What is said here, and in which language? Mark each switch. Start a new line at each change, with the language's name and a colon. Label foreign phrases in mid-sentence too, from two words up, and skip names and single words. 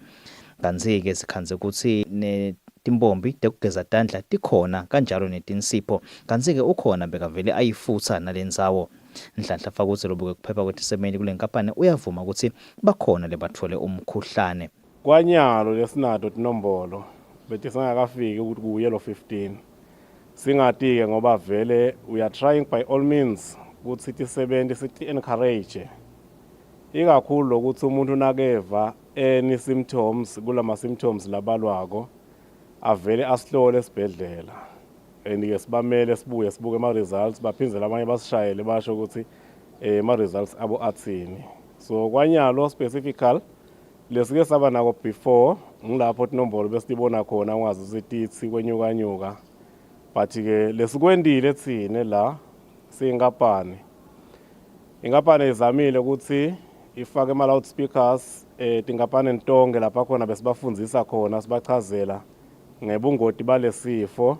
Swati: Kanzi-ke sikhanze ukuthi timbombi tekugeza tandla tikhona kanjalo netinsipho kanzi-ke ukhona bekavele ayifutha nalendzawo. Nhlanhla faka ukuthi lobuke kuphepha kwetisebenti kule nkampani uyavuma ukuthi bakhona lebathole umkhuhlane. Kwanyalo lesinato tinombolo betisingakafiki ukuthi kuyelo 15 singati-ke ngoba vele
English: we are trying by all means
Swati: ukuthi tisebenti siti-encourage ikakhulu lokuthi umuntu nakeva
English: any symptoms
Swati: kulama symptoms labalwako avele asihlole esibhedlela and-ke sibamele sibuke ama-results baphinzela abanye basishayele basho ukuthi ama-results abo athini. So kwanyalo specifical lesike saba nako before ngilapho tinombolo besitibona khona ungazi ukuthi tithi kwenyukanyuka but-ke lesikwendile thine la siyinkampani izamile ukuthi ifake ama-loudspeakers tinkampani ntonke lapha khona besibafundisa khona sibachazela ngebungoti balesifo.